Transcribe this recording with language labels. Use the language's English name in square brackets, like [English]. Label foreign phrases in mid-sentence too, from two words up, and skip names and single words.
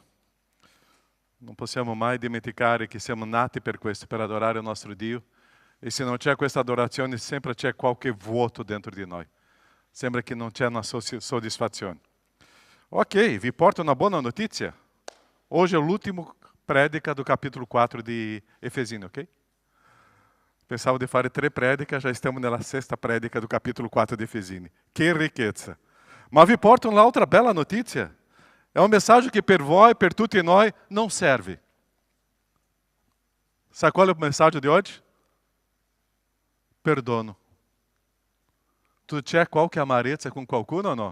[Italian] Non possiamo mai dimenticare che siamo nati per questo, per adorare il nostro Dio. E se non c'è questa adorazione, sempre c'è qualche vuoto dentro di noi. Sembra che non c'è una soddisfazione. Ok, vi porto una buona notizia. Oggi è l'ultimo predica [Portuguese] do capítulo [Italian] 4 di Efesini, ok? Pensavo di fare 3 prediche, [Portuguese] já estamos nella sexta predica do capítulo 4 di Efesini. [Italian] Que riquezza! Ma vi porto un'altra bella notizia. È un messaggio che per voi, per tutti noi, non serve. Sabe qual è il messaggio di oggi? Perdono. Tu c'è qualche amarezza con qualcuno o no?